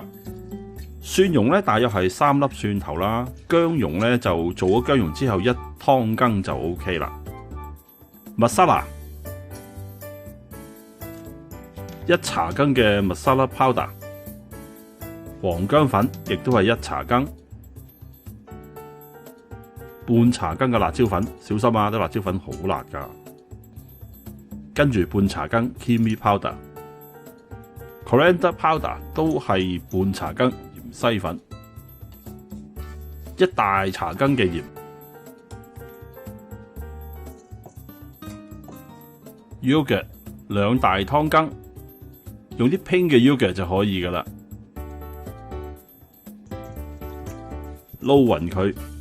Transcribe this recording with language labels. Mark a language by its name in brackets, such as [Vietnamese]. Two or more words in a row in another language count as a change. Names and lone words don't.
[Cantonese] 蒜蓉咧大約係3粒蒜頭啦，薑蓉咧就做咗薑蓉之後1湯羹就 OK 啦。Masala 1茶羹嘅 [English] Masala powder， [Cantonese] 黃薑粉亦都係1茶羹，半茶羹嘅辣椒粉，小心啊！啲辣椒粉好辣噶。跟住半茶羹 [English] Kimi powder、Coriander powder [Cantonese] 都係半茶羹芫茜粉，1大茶羹嘅鹽 ，Yogurt 2大湯羹，用啲拼嘅 yogurt 就可以噶啦，撈勻佢。